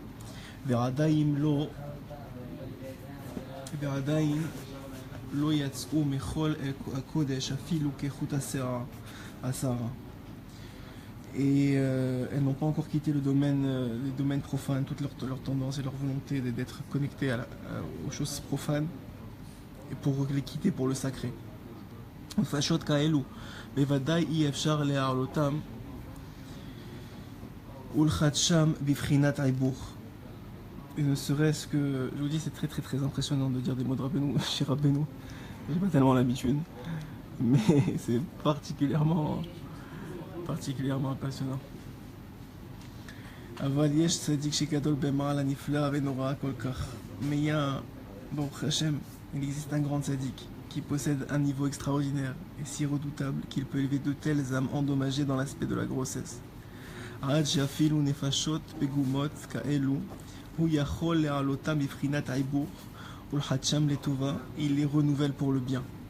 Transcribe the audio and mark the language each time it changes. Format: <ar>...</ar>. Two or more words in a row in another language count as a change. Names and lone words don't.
<fr>Et elles n'ont pas encore quitté les domaines profanes, toute leur tendance et leur volonté d'être connectées aux choses profanes, et pour les quitter pour le sacré.</fr> <he>ופשוט כאלו, בוודאי אי אפשר להעלותם ולחדשם בבחינת עיבוך.</he> <fr>Et ne serait-ce que, je vous dis, c'est très impressionnant de dire des mots de Rabbeinu, chez Rabbeinu. J'ai pas tellement l'habitude, mais c'est particulièrement impressionnant.</fr> <he>אבל יש צדיק שגדול במעל הנפלא ונורא כל כך.</he> <fr>Mais il y a, bon, Hachem, il existe un grand tzaddik qui possède un niveau extraordinaire et si redoutable qu'il peut élever de telles âmes endommagées dans l'aspect de la grossesse. Il les renouvelle pour le bien.</fr>